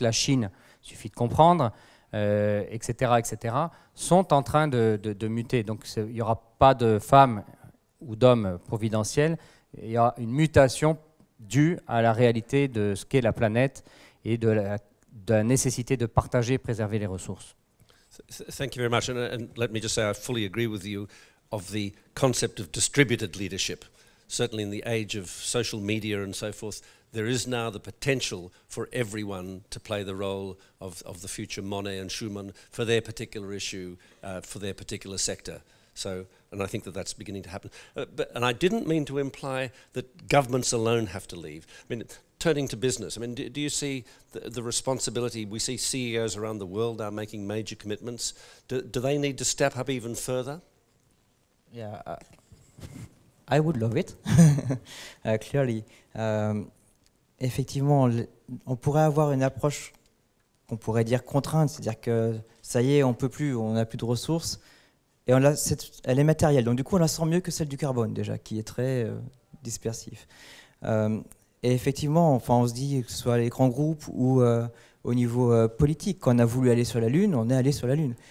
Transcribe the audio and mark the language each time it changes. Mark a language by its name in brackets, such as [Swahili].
[French] La Chine, il suffit de comprendre, etc., etc., sont en train de muter. Donc il n'y aura pas de femmes ou d'hommes providentiels, il y a une mutation due à la réalité de ce qu'est la planète et de la nécessité de partager et préserver les ressources. [English] Thank you very much. And let me just say I fully agree with you of the concept of distributed leadership. Certainly in the age of social media and so forth, there is now the potential for everyone to play the role of the future Monet and Schumann for their particular issue, for their particular sector. So, and I think that that's beginning to happen. And I didn't mean to imply that governments alone have to leave. I mean, turning to business, I mean, do you see the responsibility? We see CEOs around the world are making major commitments. Do they need to step up even further? Yeah, I would love it, clearly. [French] Effectivement, on pourrait avoir une approche qu'on pourrait dire contrainte, c'est-à-dire que ça y est, on peut plus, on n'a plus de ressources. Et elle est matérielle, donc du coup on la sent mieux que celle du carbone déjà, qui est très dispersif. Et effectivement, enfin, on se dit que ce soit les grands groupes ou au niveau politique, quand on a voulu aller sur la Lune, on est allé sur la Lune.